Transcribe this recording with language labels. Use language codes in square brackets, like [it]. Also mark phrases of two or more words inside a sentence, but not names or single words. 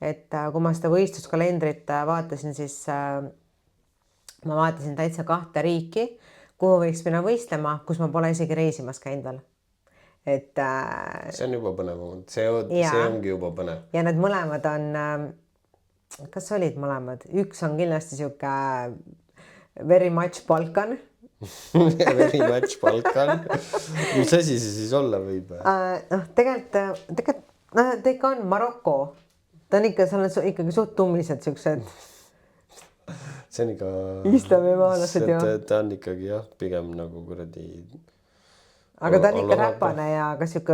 [et] et kui ma seda võistluskalendrit vaatasin, siis ma vaatasin täitsa 2 riiki, kuhu võiks minna võistlema, kus ma pole isegi reisimas käinud veel. Et see on juba põnev, see ongi juba põnev. Ja need mõlemad on, kas olid mõlemad? Üks on kindlasti siuke [en] very much [et] Balkan. [en] Very much Balkan. [et] Mis asi see siis olla võib? Tegelikult ta ikka on Maroko. Ta on ikka, seal on ikkagi suht tummised siuksed. See on ikka... Islamimaalased ju. Ta on ikkagi jah, pigem nagu kuradi... Aga ta on ikka räpane ja ka siuke,